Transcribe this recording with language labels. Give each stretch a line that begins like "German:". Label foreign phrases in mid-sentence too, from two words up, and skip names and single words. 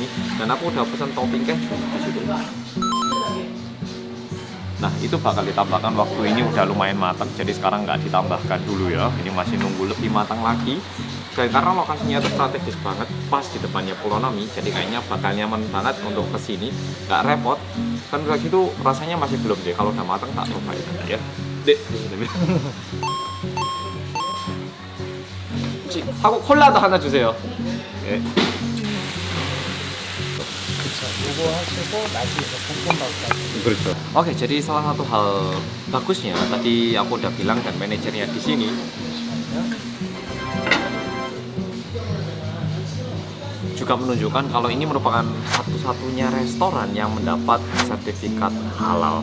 Indonesian: Dan aku udah pesen topping keju di situ. Nah, itu bakal ditambahkan waktu ini udah lumayan matang, jadi sekarang nggak ditambahkan dulu ya. Ini masih nunggu lebih matang lagi. Dan karena lokasinya itu strategis banget, pas di depannya Pulau Nami, jadi kayaknya bakal nyaman banget untuk kesini, nggak repot. Kan udah gitu rasanya masih belum deh, kalau udah matang tak cobain aja ya. Dek,
Korean: 하고 콜라도 하나 주세요. 예. 그쵸. 요거 하시고 나중에 볶음밥까지.
Indonesian: Betul. Oke, jadi salah satu hal bagusnya tadi aku udah bilang dan manajernya di sini juga menunjukkan kalau ini merupakan satu-satunya restoran yang mendapat sertifikat halal.